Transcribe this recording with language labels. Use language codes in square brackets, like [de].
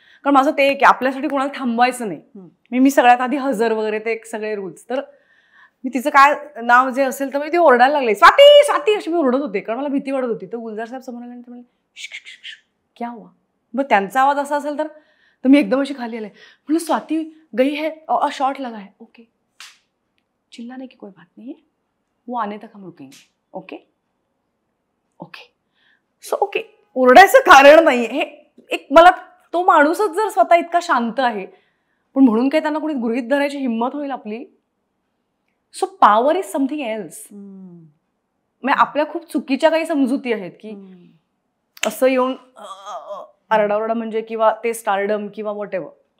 [mr] कारण माझं ते की आपल्यासाठी कोणाला थांबवायचं नाही. मी सगळ्यात आधी हजर वगैरे ते सगळे रूल्स. तर मी तिचं काय नाव जे असेल तर मी ती ओरडायला लागले, स्वाती स्वाती अशी मी ओरडत होते कारण मला भीती वाटत होती. तर गुलजार साहेब समोर आले आणि ते म्हणाले [hi] क्या हुआ? [mr] मग त्यांचा आवाज असा असेल तर मी एकदम अशी खाली आले. म्हणलं [hi] स्वाती गई है शॉट लगा है. ओके चिल्लाने की कोई बात नहीं है, वो आने तक हम रुकेंगे. [en] Okay okay so okay. [mr] ओरडायचं कारण नाही. हे एक मला तो माणूसच जर स्वतः इतका शांत आहे पण म्हणून काही त्यांना कोणी गृहीत धरायची हिंमत होईल आपली. [en] So power is something else. [mr] म्हणजे आपल्या खूप चुकीच्या काही समजुती आहेत की असं येऊन आरडाओरडा म्हणजे किंवा ते स्टारडम किंवा वॉट एव्हर.